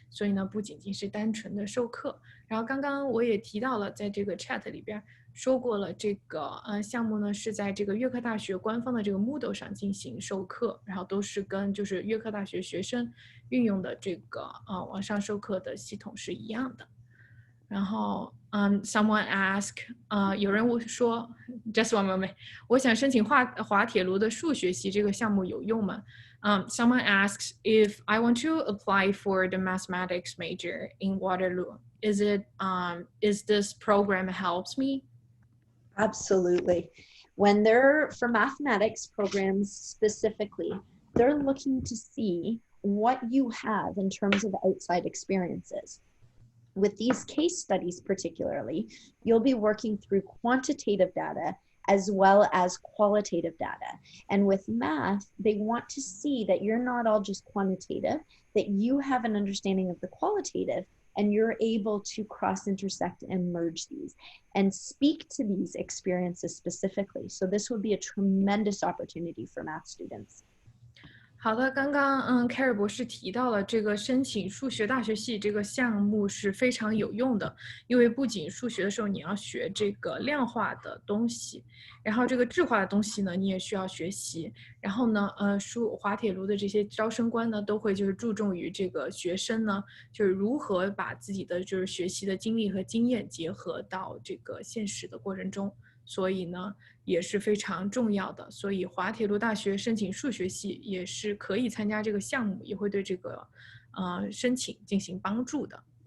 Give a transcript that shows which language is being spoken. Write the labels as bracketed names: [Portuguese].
[Chinese] 所以呢，不仅仅是单纯的授课。然后刚刚我也提到了，在这个 chat 里边说过了，这个项目呢是在这个约克大学官方的这个 Moodle 上进行授课，然后都是跟就是约克大学学生运用的这个网上授课的系统是一样的。然后 [English] someone ask [Chinese] 有人说 [English] just one moment [Chinese] 我想申请滑铁卢的数学系，这个项目有用吗？ [English] Someone asks if I want to apply for the mathematics major in Waterloo, is this program helps me? Absolutely. When they're for mathematics programs specifically, they're looking to see what you have in terms of outside experiences. With these case studies particularly, you'll be working through quantitative data as well as qualitative data. And with math, they want to see that you're not all just quantitative, that you have an understanding of the qualitative, and you're able to cross-intersect and merge these and speak to these experiences specifically. So this would be a tremendous opportunity for math students. [Chinese] 好的，刚刚Keri 博士提到了这个申请数学大学系这个项目是非常有用的，因为不仅数学的时候你要学这个量化的东西，然后这个质化的东西呢你也需要学习，然后呢滑铁卢的这些招生官呢都会就是注重于这个学生呢就是如何把自己的就是学习的经历和经验结合到这个现实的过程中，所以呢也是非常重要的，所以滑铁卢大学申请数学系也是可以参加这个项目，也会对这个申请进行帮助的。